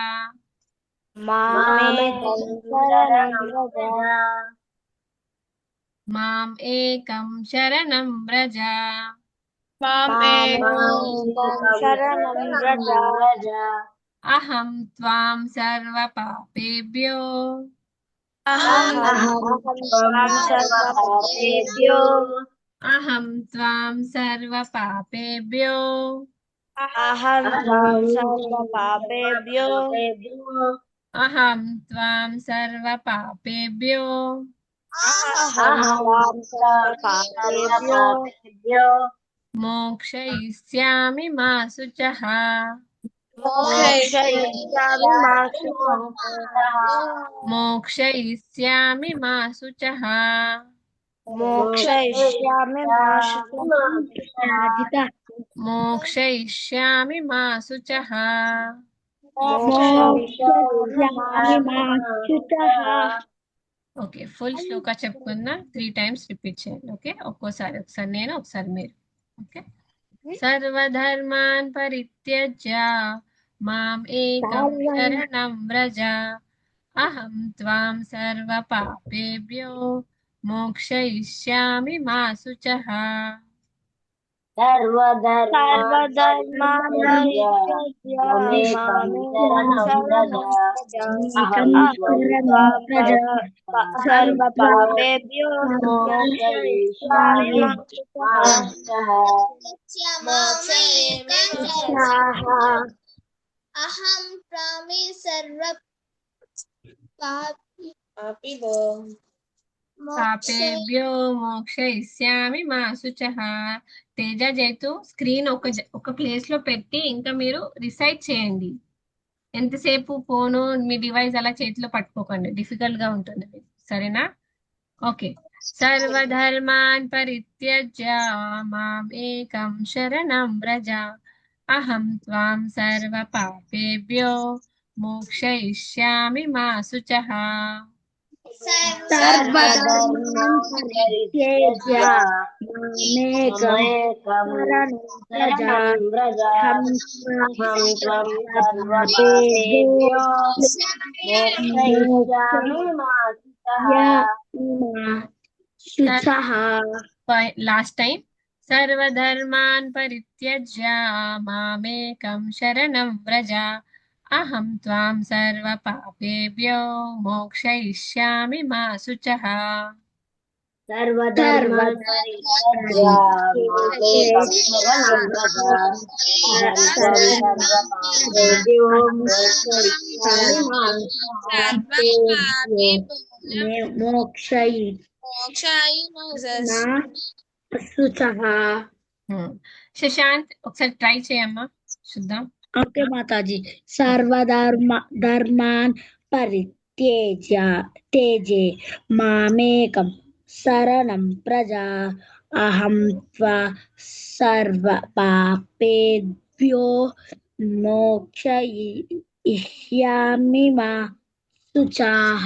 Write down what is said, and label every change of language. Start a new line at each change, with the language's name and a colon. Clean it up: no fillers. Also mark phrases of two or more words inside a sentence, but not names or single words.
Sanskrit: మాం ఏకం శరణం వ్రజ అహం త్వాం సర్వ పాపేభ్యో అహం త్వాం సర్వ పాపేభ్యో అహం త్వాం సర్వపాపేభ్యో అహం త్వాం సర్వపాపేభ్యో అహం త్వాం సర్వపాపేభ్యో మోక్షయిష్యామి మా శుచః మోక్షయిష్యామి మా శుచః మోక్షయిష్యామి మా శుచః మోక్షయిష్యామి మా శుచః మోక్షయిష్యామి మా శుచః మోక్షయిష్యామి మా శుచః
Telugu: ఓకే ఫుల్ శ్లోక చెప్పుకున్నా 3 టైమ్స్ రిపీట్ చేయండి ఓకే ఒకసారి నేను ఒకసారి మీరు ఓకే
Sanskrit: సర్వధర్మాన్ పరిత్యజ్య మాం ఏకం శరణం వ్రజ అహం త్వాం సర్వపాపేభ్యో మోక్షయిష్యామి మా శుచః సర్వధర్మాన్ పరిత్యజ్య మామేకం శరణం వ్రజ సర్వపాపేభ్యో మోక్షయిష్యామి మా శుచః అహం ప్రామి సర్వ పాపేభ్యో మోక్షయిష్యామి మా శుచః
Telugu: తేజ జైతు స్క్రీన్ ఒక ప్లేస్ లో పెట్టి ఇంకా మీరు రిసైట్ చేయండి ఎంతసేపు ఫోను మీ డివైస్ అలా చేతిలో పట్టుకోకండి డిఫికల్ట్ గా ఉంటుంది మీకు. సరేనా ఓకే
Sanskrit: సర్వధర్మాన్ పరిత్యజ్య మాం ఏకం శరణం వ్రజ అహం త్వాం సర్వపాపేభ్యో మోక్షయిష్యామి మా శుచః సర్వధర్మాన్ పరిత్యజ్య మామేకం శరణం వ్రజ అహం త్వం సర్వపాపేభ్యో మోక్షయిష్యామి మా శుచః
English: last time
Sanskrit: సర్వధర్మాన్ పరిత్యజ్య మామేకం శరణం వ్రజ అహం త్వాం సర్వపాపేభ్యో మోక్షయిష్యామి మా శుచః సర్వధర్మాన్ పరిత్యజ్య మామేకం శరణం వ్రజ అహం త్వం సర్వపాపేభ్యో మోక్షయిష్యామి మా శుచః
Telugu: శశాంత్ ఒకసారి ట్రై చేయమ్మా చూద్దాం
Sanskrit: ఓకే మాతాజీ ధర్మాన్ పరిత్యజ్య తేజే మామేకం శరణం ప్రజా అహం త్వా సర్వ పాపేభ్యో మోక్షయిష్యామి మా శుచః